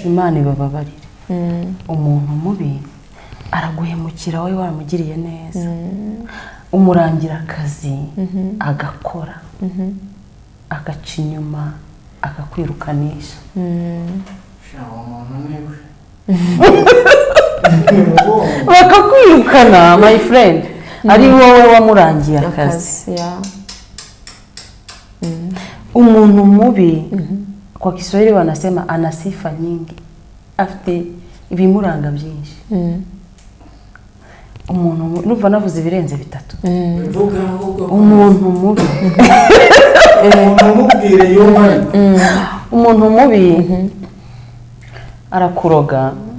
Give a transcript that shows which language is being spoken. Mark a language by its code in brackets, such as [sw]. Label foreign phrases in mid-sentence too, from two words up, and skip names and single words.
[rw] Imana ibababarire umuntu mubi araguhemukira wowe waramugiriye neza umurangira akazi agakora agaca inyuma akakwirukanisha uwo muntu niwe bakakwirukana [en] my friend [rw] ari wowe wamurangiye akazi umuntu mubi [sw] kwa Kiswahili wanasema ana sifa nyingi [rw] afite ibimuranga byinshi umuntu nuva navuze ibirenze bitatu umuntu mubi umuntu mubi arakuroga